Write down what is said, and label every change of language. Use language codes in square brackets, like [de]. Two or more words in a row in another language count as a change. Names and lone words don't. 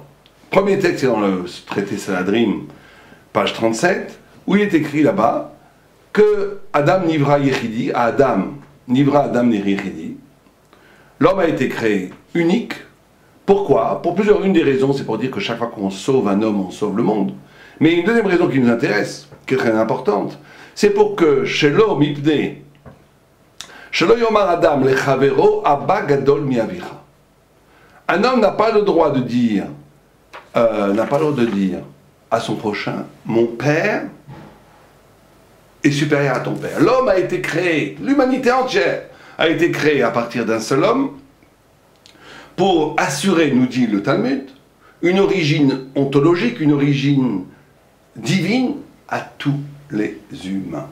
[fr] Premier texte, c'est dans le traité Sanhedrin, page 37, où il est écrit là-bas que [he] אדם נברא יחידי, אדם נברא אדם יחידי, [fr] l'homme a été créé unique. Pourquoi? Pour une des raisons, c'est pour dire que chaque fois qu'on sauve un homme, on sauve le monde. Mais une deuxième raison qui nous intéresse, qui est très importante, c'est pour que [he] שלא מפני, שלא יאמר אדם לחברו אבא גדול מאביך. [fr] Un homme n'a pas le droit de dire, à son prochain, mon père est supérieur à ton père. L'homme a été créé, l'humanité entière a été créée à partir d'un seul homme pour assurer, nous dit le Talmud, une origine ontologique, une origine divine à tous les humains.